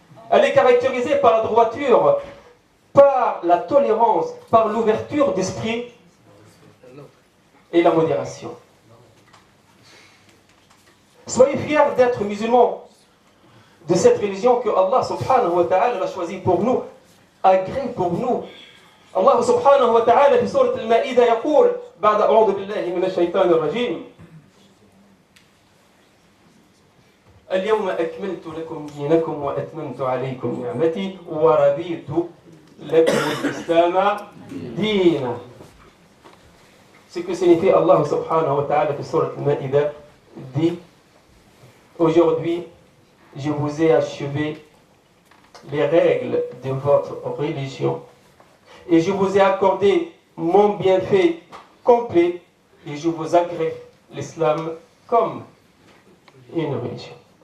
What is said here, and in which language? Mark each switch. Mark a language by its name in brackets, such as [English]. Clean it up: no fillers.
[French] Elle est caractérisée par la droiture, par la tolérance, par l'ouverture d'esprit et la modération. Soyez fiers d'être musulmans, de cette religion que Allah subhanahu wa ta'ala a choisie pour nous, agréée pour nous. [Arabic] Allah subhanahu wa ta'ala في سورة المائدة يقول بعد أعوذ بالله من الشيطان الرجيم اليوم أكملت لكم دينكم وأتممت عليكم نعمتي ورضيت لكم الإسلام دينا. [French] Ce que signifie Allah subhanahu wa ta'ala [Arabic] في سورة المائدة [French] dit: aujourd'hui je vous ai achevé les règles de votre religion et je vous ai accordé mon bienfait complet et je vous agrée l'islam comme une religion.